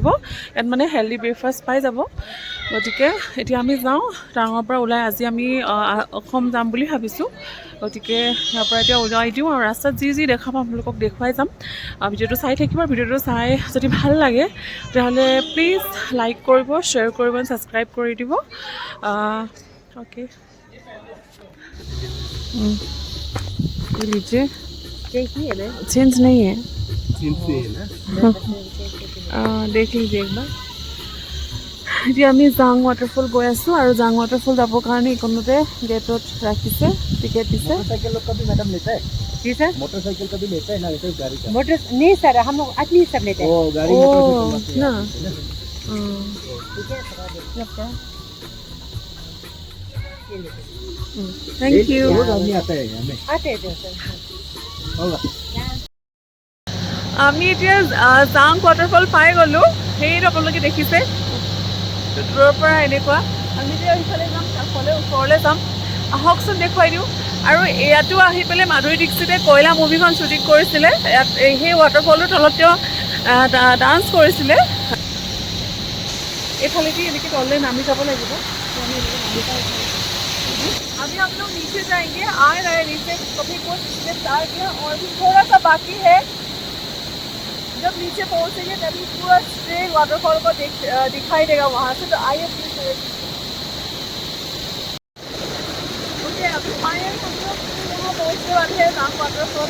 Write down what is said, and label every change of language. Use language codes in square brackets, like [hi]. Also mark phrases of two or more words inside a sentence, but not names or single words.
[as] ইয়াত মানে [en] healthy breakfast [as] পাই যাব। গতিকে এতিয়া আমি যাওঁ টাৱাঙৰ পৰা ওলাই। আজি আমি অসম যাম বুলি ভাবিছোঁ। গতিকে ইয়াৰ পৰা এতিয়া ওলাই দিওঁ আৰু ৰাস্তাত যি যি দেখা পাওঁ আপোনালোকক দেখুৱাই যাম। ভিডিঅ'টো চাই থাকিব। ভিডিঅ'টো চাই যদি ভাল লাগে তেতিয়াহ'লে প্লিজ লাইক কৰিব, শ্বেয়াৰ কৰিব, ছাবস্ক্ৰাইব কৰি দিব। [hi] ओके लीजिए, चेंज नहीं है, देख लीजिए एक बार। [as] এতিয়া আমি জাং ৱাটাৰফল গৈ আছোঁ আৰু জাং ৱাটাৰফল যাবৰ কাৰণে এইকণতে গেটত ৰাখিছে, টিকেট দিছে। [hi] जी सर, मोटरसाइकिल का भी लेता है ना, वैसे गाड़ी का? मोटर नहीं सर, हम लोग आदमी सब लेते हैं। गाड़ी मोटरसाइकिल ना [en] thank you. [hi] आदमी आता है हमें आते हैं सर। [as] আমি এতিয়া জাং ৱাটাৰফল পাই গ'লোঁ। সেইটো আপোনালোকে দেখিছে দূৰৰ পৰা এনেকুৱা। আমি এতিয়া এইফালে যাম, কাষলৈ ওচৰলৈ যাম। আহকচোন দেখুৱাই দিওঁ। আৰু ইয়াতো আহি পেলাই মাধুৰী দীক্ষিতে কয়লা মুভিখন শ্বুটিং কৰিছিলে। ইয়াত সেই ৱাটাৰফলটোৰ তলত তেওঁ ডান্স কৰিছিলে। এইফালেদি এনেকৈ তললৈ নামি যাব লাগিব। [hi] अभी हम लोग नीचे जाएंगे, आ रहे हैं नीचे। कभी कुछ स्टार्ट किया और भी थोड़ा सा बाकी है। जब नीचे पहुंचेंगे तभी पूरा [en] straight waterfall [hi] को दिखाई देगा वहाँ से। तो आइए प्लीज। ओके, अभी फाइनल हम लोग यहाँ पहुँचने वाले हैं जांग वाटरफॉल।